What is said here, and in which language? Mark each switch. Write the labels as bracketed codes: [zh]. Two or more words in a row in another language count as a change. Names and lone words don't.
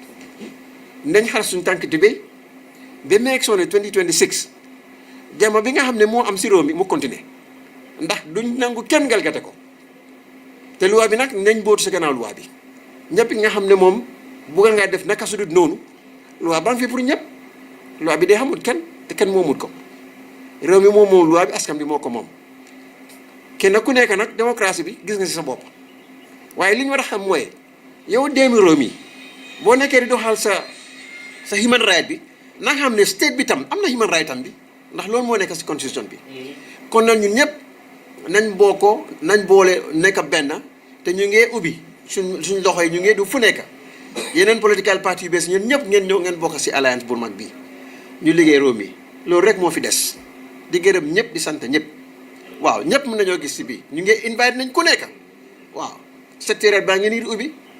[wo] nañ xar suñu tànk tibéy ba mu élection 2026 jàmm bi nga xam ne moo am si réew mi mu continuer ndax duñ nangu kenn galgate ko te loi bi nag nañ bootu si gannaaw loi bi ñëpp nga xam ne moom bugga ngaa def naka su dul noonu loi baa ngi fi pour ñëpp loi bi day xamul kenn te kenn moomut ko réew mi moom loi bi askan bi moo ko moom kenn ku nekk nag démocratie bi gis nga si sa bopp waaye li ñu war a xam mooy yow déemi réew mi boo nekkee di doxal sa [en] human right [wo] bi na nga xam ne state bi tam am na [en] human right [wo] tam bi ndax loolu moo nekk si constitution bi kon nag ñun ñëpp nañ nañ boole nekk benn te ñu ngee ubbi suñ loxo yi ñu ngee du fu nekk yeneen [en] political party [wo] yu bees ñun ñëpp ngeen ñëw ngeen bokk si alliance bu mag bi ñu liggéey réew mi loolu rek moo fi des di gërëm ñëpp di sant ñëpp waaw ñëpp mën nañoo gis si bii ñu ngee invite nañ ku nekk waaw secteur baa ngeen di ubbi